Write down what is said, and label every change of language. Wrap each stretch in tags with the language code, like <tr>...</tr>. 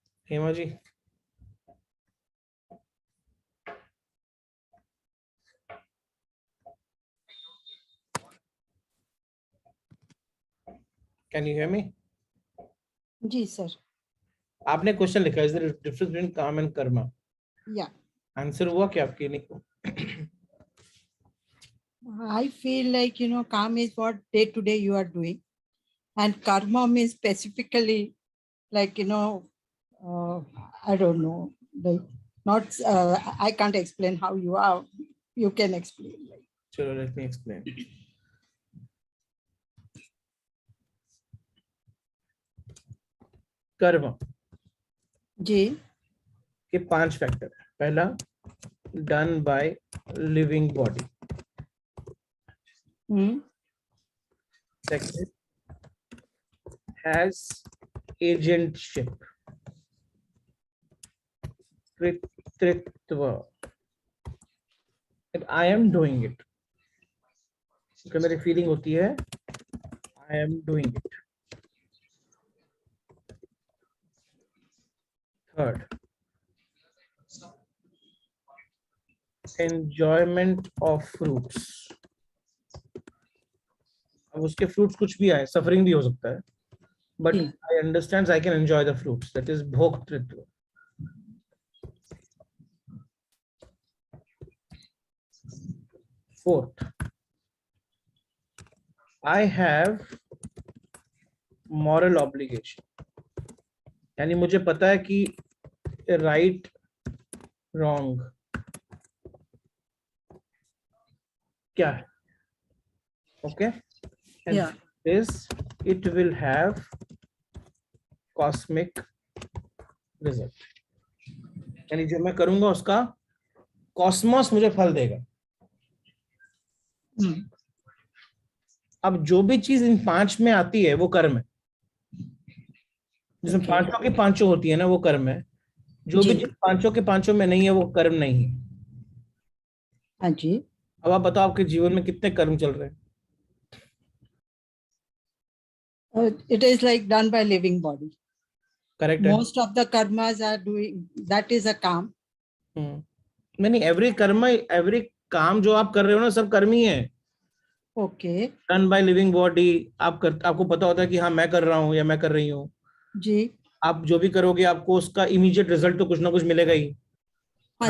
<en>Hema ji, can you hear me?</en> <hi>Ji sir. आपने question लिखा है,</hi> <en>Is there difference between kaam and karma?</en> <hi>या आंसर हुआ क्या आपके? नहीं।</hi> <en>I feel like, calm is what day to day you are doing, and karma means specifically like, I don't know, like not, I can't explain how you are. You can explain. Like. चलो, let me explain.</en> <hi>कर्म जी। के 5 factor है। पहला,</hi> <en>Done by living body. Hmm. Second, has agentship. Kritritva. That I am doing it.</en> <hi>क्योंकि मेरी feeling होती है</hi> <en>I am doing it. Third, enjoyment of fruits.</en> <hi>अब उसके fruits कुछ भी आए, suffering भी हो सकता है,</hi> <en>but I understand I can enjoy the fruits. That is bhoktritva. Fourth, I have moral obligation.</en> <hi>यानी मुझे पता है कि right, wrong क्या है.</hi> <en>Okay? And Yeah. it will have cosmic result.</en> <hi>यानी जो मैं करूंगा उसका कॉस्मोस मुझे फल देगा. Hmm. अब जो भी चीज इन 5 में आती है वो कर्म है. जिसमें</hi> <en>Okay.</en> <hi>5 की 5 होती है ना वो कर्म है. जो भी जी. चीज 5 के 5 में नहीं है वो कर्म नहीं है. हाँ जी. अब आप बताओ आपके जीवन में कितने कर्म चल रहे हैं.</hi> <en>It is like done by living body.</en> <hi>Correct है.</hi> <en>Most of the karmas are doing, that is a kaam.</en> <hi>नहीं, एवरी कर्म, एवरी काम जो आप कर रहे हो ना सब कर्म ही है.</hi> <en>Okay. Done by living body.</en> <hi>आपको पता होता है कि हाँ मैं कर रहा हूँ या मैं कर रही हूँ. जी. आप जो भी करोगे आपको उसका इमीडिएट रिजल्ट तो कुछ ना कुछ मिलेगा ही. हाँ</hi>